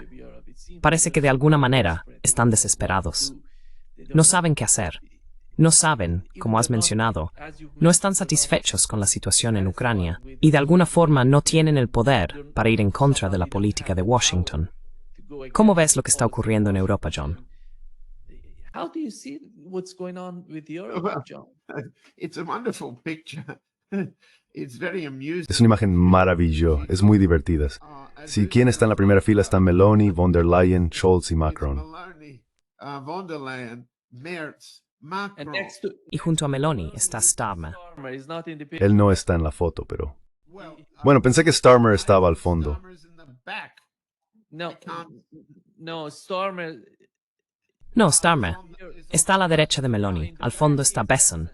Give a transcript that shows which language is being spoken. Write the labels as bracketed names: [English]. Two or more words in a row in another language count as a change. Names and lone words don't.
[Spanish] Parece que de alguna manera están desesperados. No saben qué hacer. No saben, como has mencionado, no están satisfechos con la situación en Ucrania y de alguna forma no tienen el poder para ir en contra de la política de Washington. ¿Cómo ves lo que está ocurriendo en Europa, John? [English] How do you see what's going on with Europe, John? It's a wonderful picture. It's very amusing. [Spanish] Es una imagen maravillosa, es muy divertida. Si quién está en la primera fila están Meloni, von der Leyen, Scholz y Macron. Von der Leyen, Merz, Macron. Y junto a Meloni está Starmer. Él no está en la foto, pero... Bueno, pensé que Starmer estaba al fondo. No, Starmer... No, Starmer. Está a la derecha de Meloni. Al fondo está Besson.